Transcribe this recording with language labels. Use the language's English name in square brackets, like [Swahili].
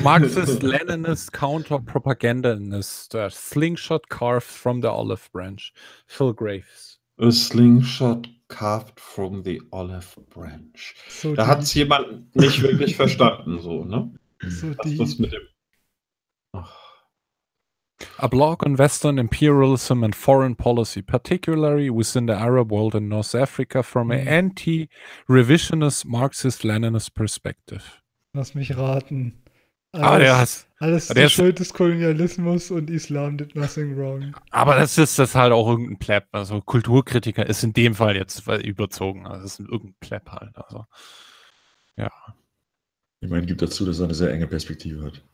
[English] Marxist-Leninist Counter-Propagandist. Slingshot carved from the olive branch. Phil Graves. A slingshot carved from the olive branch. [German] So da hat es jemand nicht wirklich verstanden, so, ne? So was mit dem. [English] A blog on Western imperialism and foreign policy, particularly within the Arab world and North Africa, from an anti-revisionist Marxist-Leninist perspective. [German] Lass mich raten. Alles die Schuld des Kolonialismus und [English] Islam did nothing wrong. [German] Aber das ist das halt auch irgendein Plepp. Also Kulturkritiker ist in dem Fall jetzt überzogen. Also das ist irgendein Plepp halt. Also, ja. Ich meine, gibt dazu, dass er eine sehr enge Perspektive hat.